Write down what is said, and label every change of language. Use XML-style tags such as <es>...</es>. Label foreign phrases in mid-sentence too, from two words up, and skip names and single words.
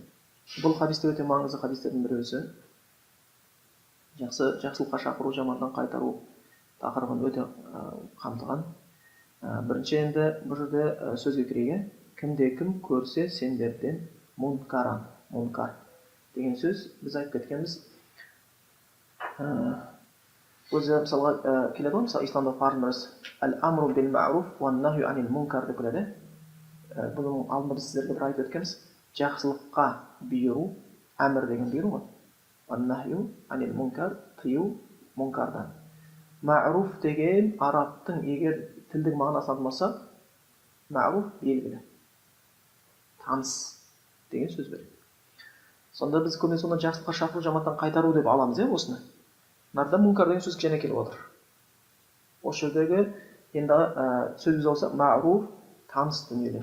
<kk>Бұл хадисте өте маңызды хадистердің бірі өзі. Жақсылыққа шақыру, жаманнан қайтару тақырыбын өте қамтыған. Бірінші енді бұл жерде сөзге кірейік. Кім көрсе сендерден мункар деген сөз біз айтып кеткенбіз. Өзі мысалға келеді ғой, мысалы исламда парызымыз</kk> <ar>الأمر بالمعروف والنهي عن المنكر</ar> <kk>деп келеді. Бұның алдында біз сіздерге бір айтып өткенбіз. Жақсылыққа бұйыру, әмір деген бұйыру ғой.</kk> <ar>النهي عن المنكر,</ar> <kk>тыю мункардан. Ма'руф деген арабтың егер тілдік мағынасын алмаса, ма'руф белгілі, таныс деген сөз береді. Сонда біз көбінесе оны жақсылыққа шақыру, жаманнан қайтару деп аламыз, осыны. Нарда мункар деген сөз кішкене келіп отыр. Осы жердегі енді сөзіміз болса, ма'руф таныс дүниелер.</kk>